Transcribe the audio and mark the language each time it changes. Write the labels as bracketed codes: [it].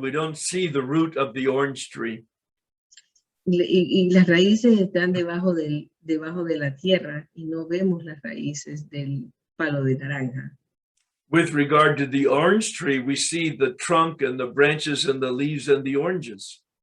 [en] We don't see the root of the orange tree. [es] Y las raíces están debajo de la tierra y no vemos las raíces del palo de naranja. [en] With regard to the orange tree, we see the trunk and the branches and the leaves and the oranges.